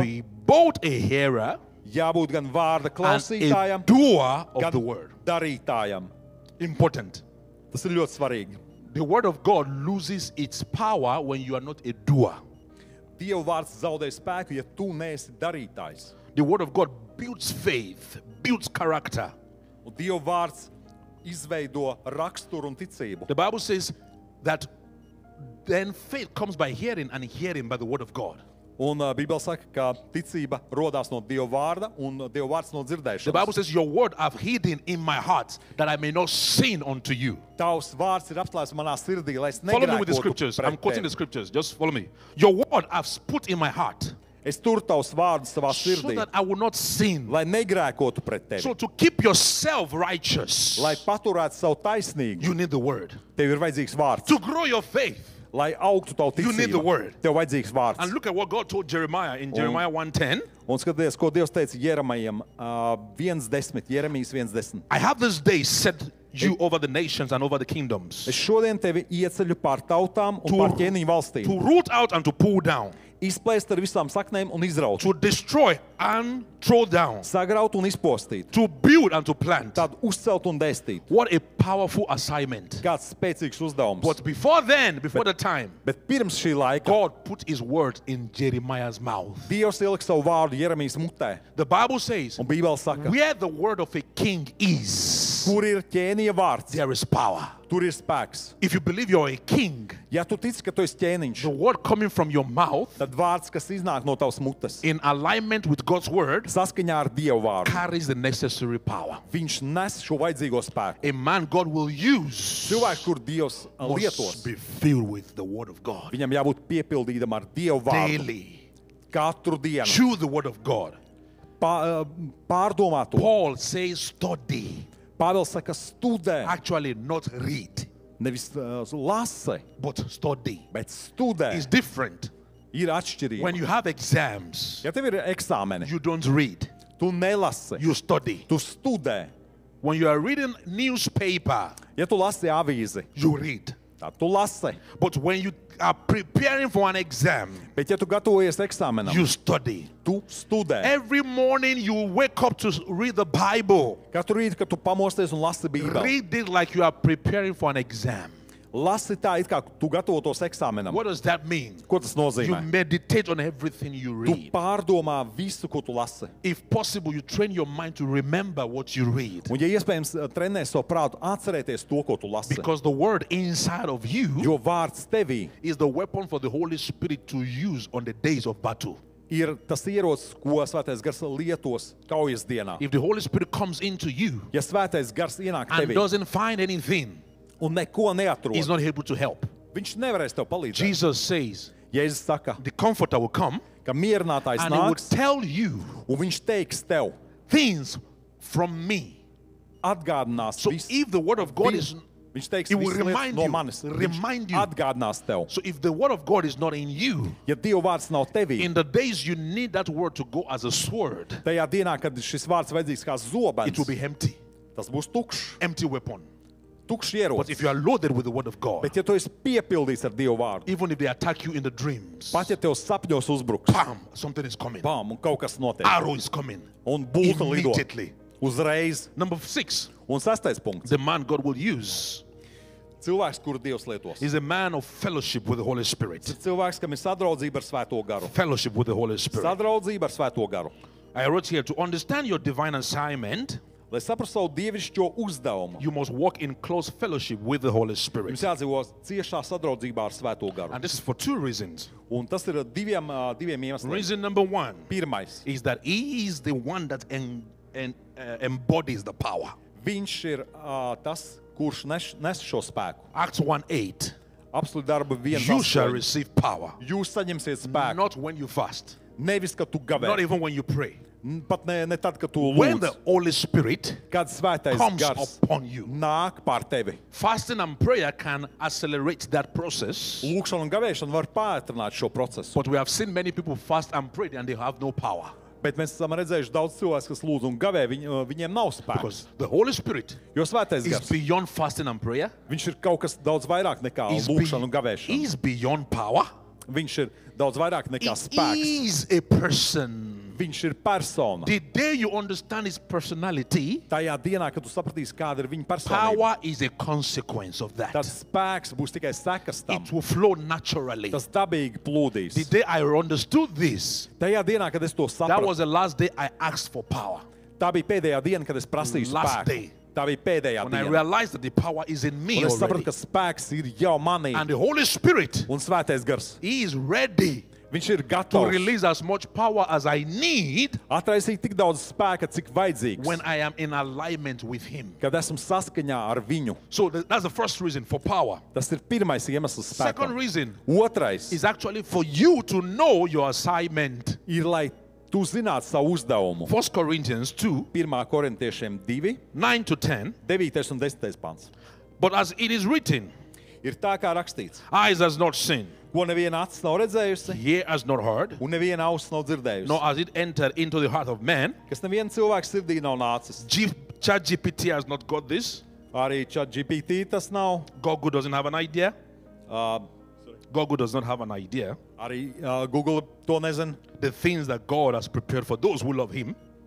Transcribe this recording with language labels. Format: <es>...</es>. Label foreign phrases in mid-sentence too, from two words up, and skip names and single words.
<en>be both a hearer</en> <lv>jābūt gan vārda</lv> <en>and</en> <lv>klausītājam,</lv> <en>a doer of</en> <lv>gan</lv> <en>the word.</en> <lv>darītājam.</lv> <en>Important.</en> <lv>Tas ir ļoti svarīgi.</lv> <en>The word of God loses its power when you are not a doer.</en> <lv>Dieva vārds zaudē spēku, ja tu neesi darītājs.</lv> <en>The word of God builds faith, builds character.</en> <lv>Un Dieva vārds izveido raksturu un ticību.</lv> <en>The Bible says that then faith comes by hearing and hearing by the word of God.</en> <lv>Un Bībele saka, ka ticība rodās no Dieva vārda un Dieva vārds no</lv> <en>The</en> <lv>dzirdēšanas.</lv> <en>Bible says, your word I've hidden in my heart that I may not sin unto you.</en> <lv>Tavs vārds ir apslēpts manā sirdī, lai es</lv> <en>Follow me with the</en> <lv>negrēkotu</lv> <en>scriptures. I'm</en> <lv>pret</lv> <en>quoting the</en> <lv>tevi.</lv> <en>scriptures. Just follow me. Your word I've put in my heart</en> <lv>Es turu tavs vārdus savā</lv> <en>so</en> <lv>sirdī,</lv> <en>that I will not sin.</en> <lv>lai negrēkotu pret tevi.</lv> <en>So to keep yourself righteous,</en> <lv>Lai paturētu savu taisnīgu,</lv> <en>you need the word.</en> <lv>tev ir vajadzīgs vārds.</lv> <en>To grow your faith.</en> <lv>Lai augtu tavu</lv> <en>You need the</en> <lv>ticību,</lv> <en>word.</en> <lv>tev vajadzīgs vārds.</lv> <en>And look at what God told Jeremiah in Jeremiah 1:10.</en> <lv>Un skaties, ko Dievs teica Jeremijam 1:10, Jeremijas 1:10.</lv> <en>I have this day set you over the nations and over the kingdoms</en> <lv>Es šodien tevi ieceļu pār tautām un</lv> <en>To-</en> <lv>pār ķēniņu valstīm.</lv> <en>to root out and to pull down,</en> <lv>Izplēst ar visām saknēm un izraut.</lv> <en>to destroy and throw down,</en> <lv>Sagraut un izpostīt.</lv> <en>to build and to plant.</en> <lv>Tad uzcelt un dēstīt.</lv> <en>What a powerful assignment.</en> <lv>Kāds spēcīgs uzdevums.</lv> <en>But before then, before the time,</en> <lv>Bet pirms šī laika</lv> <en>God put his word in Jeremiah's mouth.</en> <lv>Dievs ielika savu vārdu Jeremijas mutē.</lv> <en>The Bible says,</en> <lv>Un Bībele saka,</lv> <en>where the word of a king is,</en> <lv>kur ir ķēniņa vārds,</lv> <en>there is power.</en> <lv>tur ir spēks.</lv> <en>If you believe you're a king,</en> <lv>Ja tu tici, ka tu esi ķēniņš,</lv> <en>the word coming from your mouth</en> <lv>tad vārds, kas iznāk no tavas mutes,</lv> <en>in alignment with God's word</en> <lv>saskaņā ar Dievu vārdu,</lv> <en>carries the necessary power.</en> <lv>viņš nes šo vajadzīgo spēku.</lv> <en>A man God will use</en> <lv>Cilvēks, kur Dievs</lv> <en>must</en> <lv>lietos,</lv> <en>be filled with the word of God</en> <lv>viņam jābūt piepildītam ar Dievu vārdu.</lv> <en>daily.</en> <lv>Katru dienu.</lv> <en>Chew the word of God.</en> <lv>Pārdomā to.</lv> <en>Paul says study,</en> <lv>Pāvils saka, studē.</lv> <en>actually not read,</en> <lv>Nevis lasi,</lv> <en>but study.</en> <lv>bet studē.</lv> <en>It's different.</en> <lv>Ir atšķirība.</lv> <en>When you have exams,</en> <lv>Ja tev ir eksāmeni,</lv> <en>you don't read,</en> <lv>tu nelasi,</lv> <en>you study.</en> <lv>tu studē.</lv> <en>When you are reading newspaper,</en> <lv>Ja tu lasi avīzi,</lv> <en>you read.</en> <lv>tad tu lasi.</lv> <en>But when you are preparing for an exam,</en> <lv>Bet ja tu gatavojies eksāmenam,</lv> <en>you study.</en> <lv>tu studē.</lv> <en>Every morning you wake up to read the Bible.</en> <lv>Katru rītu, kad tu pamosties un lasi Bībeli,</lv> <en>Read it like you are preparing for an exam.</en> <lv>lasi tā, it kā tu gatavotos eksāmenam.</lv> <en>What does that mean?</en> <lv>Ko tas</lv> <en>You</en> <lv>nozīmē?</lv> <en>meditate on everything you</en> <lv>Tu</lv> <en>read.</en> <lv>pārdomā visu, ko tu lasi.</lv> <en>If possible, you train your mind to remember what you read.</en> <lv>Un, ja iespējams, trenē savu prātu atcerēties to, ko tu lasi.</lv> <en>Because the word inside of you</en> <lv>Jo vārds tevī</lv> <en>is the weapon for the Holy Spirit to use on the days of battle.</en> <lv>ir tas ierocis, ko Svētais Gars lietos kaujas dienā.</lv> <en>If the Holy Spirit comes into you</en> <lv>Ja Svētais Gars ienāk</lv> <en>and</en> <lv>tevī</lv> <en>doesn't find anything,</en> <lv>un neko neatrod,</lv> <en>he's not able to help.</en> <lv>viņš nevarēs tev palīdzēt.</lv> <en>Jesus says,</en> <lv>Jēzus saka,</lv> <en>the Comforter will come</en> <lv>ka mierinātājs</lv> <en>and he will</en> <lv>nāks,</lv> <en>tell you</en> <lv>un viņš teiks tev,</lv> <en>things from me.</en> <lv>atgādinās</lv> <en>So</en> <lv>visu.</lv> <en>if the Word of God is...</en> <lv>Viņš teiks</lv> <en>He will</en> <lv>visas lietas</lv> <en>remind</en> <lv>no</lv> <en>you,</en> <lv>manis.</lv> <en>remind</en> <lv>Viņš</lv> <en>you.</en> <lv>atgādinās tev.</lv> <en>So if the Word of God is not in you,</en> <lv>Ja Dieva vārds nav tevī,</lv> <en>in the days you need that Word to go as a sword,</en> <lv>tajā dienā, kad šis vārds vajadzīgs kā zobens,</lv> <en>it will be empty.</en> <lv>tas būs tukšs,</lv> <en>Empty weapon.</en> <lv>tukšs</lv> <en>But if</en> <lv>ierocis.</lv> <en>you are loaded with the Word of God,</en> <lv>Bet ja tu esi piepildīts ar Dieva vārdu,</lv> <en>even if they attack you in the dreams,</en> <lv>pat ja tev sapņos uzbruks,</lv> <en>bam, something is coming.</en> <lv>bam, un kaut kas notiek,</lv> <en>Arrow is coming.</en> <lv>un būta lido</lv> <en>Immediately.</en> <lv>uzreiz.</lv> <en>Number 6,</en> <lv>Un 6. punkts.</lv> <en>the man God will use</en> <lv>Cilvēks, kuru Dievs lietos.</lv> <en>is a man of fellowship with the Holy Spirit.</en> <lv>Tas ir cilvēks, kam ir sadraudzība ar Svēto garu.</lv> <en>Fellowship with the Holy Spirit.</en> <lv>Sadraudzība ar Svēto garu.</lv> <en>I wrote here, to understand your divine assignment,</en> <lv>Lai saprastu savu dievišķo uzdevumu,</lv> <en>you must walk in close fellowship with the Holy Spirit.</en> <lv>jums jādzīvo ciešā sadraudzībā ar Svēto garu.</lv> <en>And this is for 2 reasons.</en> <lv>Un tas ir diviem iemesliem.</lv> <en>Reason number 1</en> <lv>Pirmais,</lv> <en>is that he is the one that embodies the power.</en> <lv>viņš ir tas, kurš nes šo spēku.</lv> <en>Acts 1:8.</en> <lv>Apstulti darba</lv> <en>You shall</en> <lv>1:8.</lv> <en>receive power.</en> <lv>Jūs saņemsiet spēku.</lv> <en>Not when you fast.</en> <lv>Nevis, kad tu</lv> <en>Not</en> <lv>gavē.</lv> <en>even when you pray.</en> <lv>Pat ne tad, kad tu</lv> <en>When</en> <lv>lūdz.</lv> <en>the Holy Spirit</en> <lv>Kad Svētais</lv> <en>comes</en> <lv>gars</lv> <en>upon you.</en> <lv>nāk pār tevi.</lv> <en>Fasting and prayer can accelerate that process.</en> <lv>Lūkšana un gavēšana var pātrināt šo procesu.</lv> <en>But we have seen many people fast and pray and they have no power.</en> <lv>Bet mēs esam redzējuši daudz cilvēku, kas lūdz un gavē, viņiem nav spēks.</lv> <en>Because the Holy Spirit</en> <lv>Jo Svētais</lv> <en>is</en> <lv>gars,</lv> <en>beyond fasting and prayer.</en> <lv>viņš ir kaut kas daudz vairāk nekā</lv> <en>He's,</en> <lv>lūkšana un gavēšana.</lv> <en>he's beyond power.</en> <lv>Viņš ir daudz vairāk nekā</lv> <en>He</en> <lv>spēks.</lv> <en>is a person.</en> <lv>Viņš ir persona.</lv> <en>The day you understand his personality,</en> <lv>Tajā dienā, kad tu sapratīsi, kāda ir viņa personība,</lv> <en>power is a consequence of</en> <lv>tad</lv> <en>that.</en> <lv>spēks būs tikai sekas tam.</lv> <en>It will flow naturally.</en> <lv>Tas dabīgi</lv> <en>The</en> <lv>plūdīs.</lv> <en>day I understood this,</en> <lv>Tajā dienā, kad es to</lv> <en>that</en> <lv>sapratu,</lv> <en>was the last day I asked for power.</en> <lv>tā bija pēdējā diena, kad es prasīju</lv> <en>Last</en> <lv>spēku.</lv> <en>day.</en> <lv>Tā bija pēdējā</lv> <en>When I</en> <lv>diena.</lv> <en>realized that the power is in me</en> <lv>Un es sapratu,</lv> <en>already.</en> <lv>ka spēks ir jau manī.</lv> <en>And the Holy Spirit,</en> <lv>Un Svētais gars,</lv> <en>he is ready</en> <lv>viņš ir</lv> <en>to</en> <lv>gatavs</lv> <en>release as much power as I need</en> <lv>atraisīt tik daudz spēka, cik vajadzīgs,</lv> <en>when I am in alignment with him.</en> <lv>kad esmu saskaņā ar viņu.</lv> <en>So that's the first reason for power.</en> <lv>Tas ir pirmais iemesls</lv> <en>Second</en> <lv>spēkam.</lv> <en>reason</en> <lv>Otrais</lv> <en>is actually for you to know your assignment.</en> <lv>ir, lai tu zinātu savu uzdevumu.</lv> <en>1 Corinthians 2,</en> <lv>1. korintiešiem 2,</lv> <en>9 to 10.</en> <lv>9. un 10. pants.</lv> <en>But as it is written,</en> <lv>Ir tā kā rakstīts,</lv> <en>eyes has not seen,</en> <lv>ko neviena acis nav redzējusi,</lv> <en>ear has not heard,</en> <lv>un neviena auss nav dzirdējusi,</lv> <en>nor has it entered into the heart of man.</en> <lv>kas neviena cilvēka sirdī nav nācis.</lv> <en>ChatGPT has not got this.</en> <lv>Arī ChatGPT tas nav,</lv> <en>Google doesn't have an idea. uh, Google does not have an idea.</en> <lv>arī Google to nezina.</lv> <en>The things that God has prepared for those who love Him.</en>